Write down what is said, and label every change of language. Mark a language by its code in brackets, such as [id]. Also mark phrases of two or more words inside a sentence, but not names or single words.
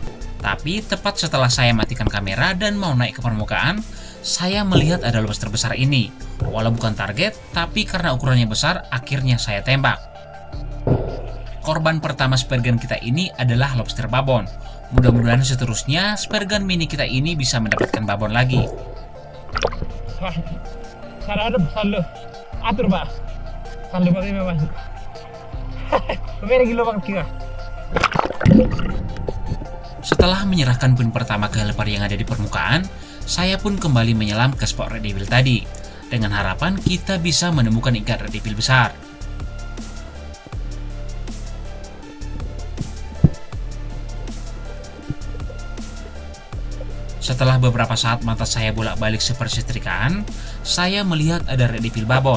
[id] Tapi tepat setelah saya matikan kamera dan mau naik ke permukaan, saya melihat ada lobster besar ini. Walau bukan target, tapi karena ukurannya besar, akhirnya saya tembak. Korban pertama [en] spare gun [id] kita ini adalah lobster babon. Mudah-mudahan seterusnya [en] spare gun [id] mini kita ini bisa mendapatkan babon lagi. Sarado salo atur ba salo ba kayo mas pemere gilo bang kira. Setelah menyerahkan pin pertama ke helper yang ada di permukaan, saya pun kembali menyelam ke spot [en] red devil [id] tadi, dengan harapan kita bisa menemukan ikan [en] red devil [id] besar. Setelah beberapa saat mata saya bolak-balik seperti setrikaan, saya melihat ada [en] red devil [id] babon.